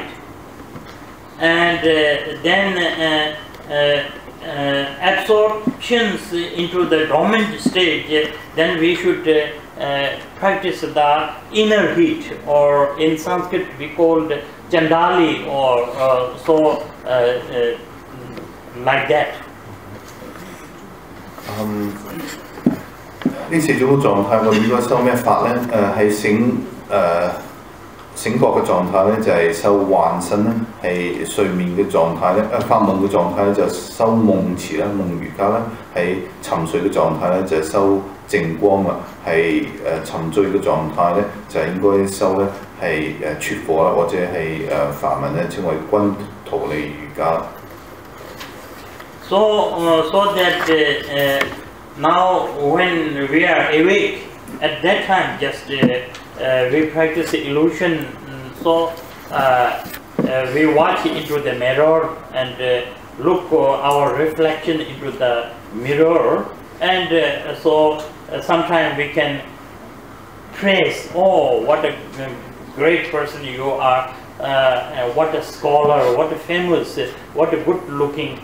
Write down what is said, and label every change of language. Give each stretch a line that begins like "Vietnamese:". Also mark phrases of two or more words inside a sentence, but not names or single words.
English: And then absorptions into the dormant stage, then we should practice the inner heat, or in Sanskrit we called Chandali, or like that.
Cantonese: 呢四種狀態我哋應該修咩法咧？係醒覺嘅狀態咧，就係修幻身咧；係睡眠嘅狀態咧，發夢嘅狀態咧就修夢池啦、夢瑜伽啦；係沉睡嘅狀態咧就係修靜光啦；係沉醉嘅狀態咧就係應該修咧係撮火啦，或者係梵文咧稱為均圖利瑜伽。
English: So that now when we are awake, at that time just we practice illusion. So we watch into the mirror and look our reflection into the mirror, and so sometimes we can praise, oh, what a great person you are, what a scholar, what a famous, what a good looking.